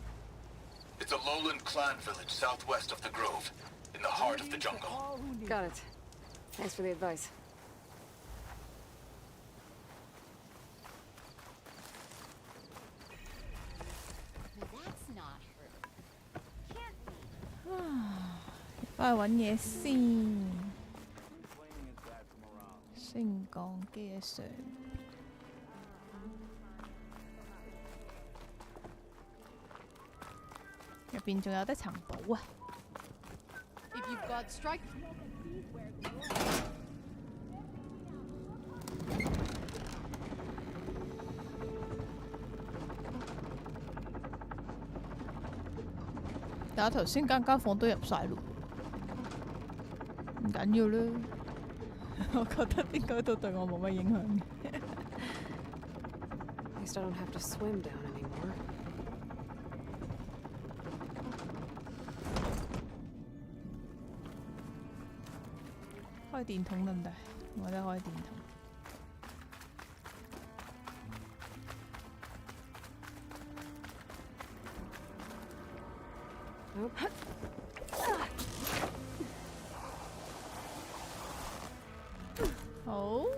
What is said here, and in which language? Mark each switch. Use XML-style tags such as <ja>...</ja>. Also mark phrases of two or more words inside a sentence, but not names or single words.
<en>It's a lowland clan village southwest of the Grove, in the heart of the jungle. Got it. Thanks for the advice. That's not her. Can't be.</en> <yue>翻去揾嘢先。升降機喺上邊。入邊仲有得尋寶啊！</yue> <en>If you've got strike.</en> <yue>但係頭先間房都入晒咯，唔緊要啦。我覺得應該都對我冇乜影響嘅。</yue> <en>At least I don't have to swim down anymore.</en> <yue>開電筒得唔得？我得開電筒。好。</yue>